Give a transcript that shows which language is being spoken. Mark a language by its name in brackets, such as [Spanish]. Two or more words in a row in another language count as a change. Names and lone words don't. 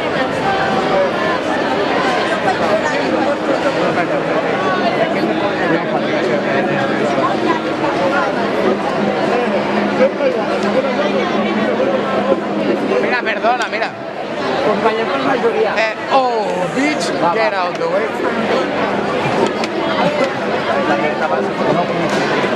[Catalan] Mira, perdona, mira. Companyem per majoria. [English] Bitch, get out the way. [Catalan] La que estava